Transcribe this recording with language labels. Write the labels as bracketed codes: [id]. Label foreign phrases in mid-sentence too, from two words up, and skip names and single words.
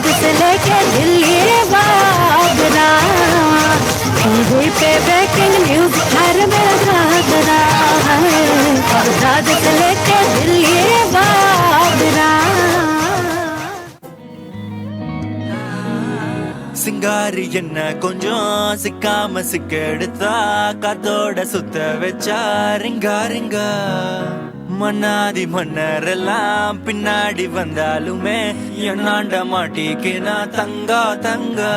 [hi] से लेके दिल्ली आगरा, टीवी पे [en] breaking news [hi] हर मेरा घाघरा है, बगदाद से लेके दिल्ली आगरा। [ta] சிங்காரி என்ன கொஞ்சம் சிக்காம சிக்கெடுத்தா காத்தோட சுத்த வச்சா ரிங்கா ரிங்கா. மன்னாதி மன்னரெல்லாம் பின்னாடி வந்தாலுமே என்னாண்ட மாட்டிக்கு நான் தங்கா தங்கா.